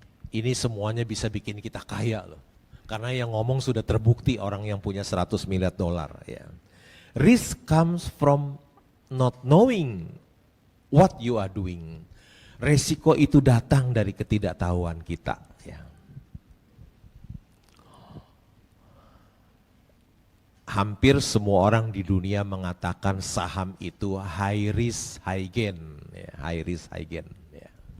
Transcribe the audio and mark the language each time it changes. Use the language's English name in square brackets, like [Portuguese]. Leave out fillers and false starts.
[Indonesian] Ini semuanya bisa bikin kita kaya loh. Karena yang ngomong sudah terbukti orang yang punya 100 miliar dolar. Ya. [English] Risk comes from not knowing what you are doing. [Indonesian] Resiko itu datang dari ketidaktahuan kita. Ya. hampir semua orang di dunia mengatakan saham itu [English] high risk high gain, [Indonesian] ya, high risk high gain. Ya.